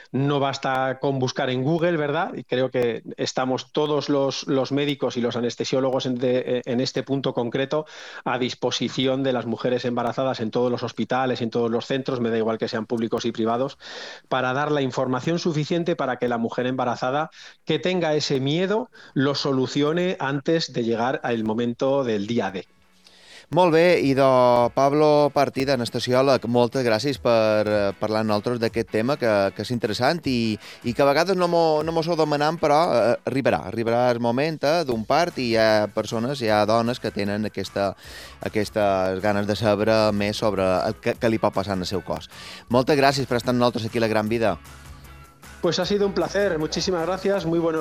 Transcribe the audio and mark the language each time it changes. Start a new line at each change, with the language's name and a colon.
Spanish: No basta con buscar en Google, ¿verdad? Creo que estamos todos los médicos y los anestesiólogos en este punto concreto a disposición de las mujeres embarazadas en todos los hospitales, en todos los centros, me da igual que sean públicos y privados, para dar la información suficiente para que la mujer embarazada que tenga ese miedo lo solucione antes de llegar al momento del día D.
Catalan: Molt bé, idò, Pablo Partida, anestesiòleg, moltes gràcies per parlar amb nosaltres d'aquest tema, que és interessant i que a vegades no m'ho sou demanant, però arribarà el moment d'un part i hi ha persones, hi ha dones que tenen aquestes ganes de saber més sobre el que li pot passar en el seu cos. Moltes gràcies per estar amb nosaltres aquí a La Gran Vida.
Spanish: Pues ha sido un placer, muchísimas gracias, muy buenos días.